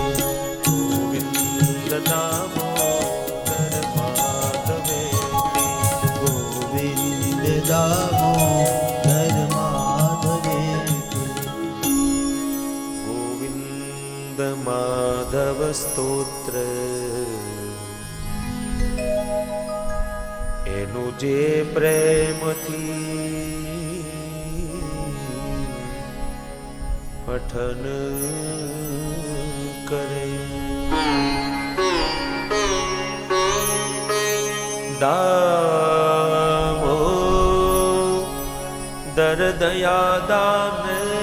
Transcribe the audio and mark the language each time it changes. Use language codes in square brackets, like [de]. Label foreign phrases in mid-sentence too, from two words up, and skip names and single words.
[sa] गोविन्द दामोदर माधवेति गोविन्द दामोदर माधवेति। गोविन्द माधव स्तोत्र [gu] એનું જે પ્રેમથી પઠન કરે દામોદર દયા દાને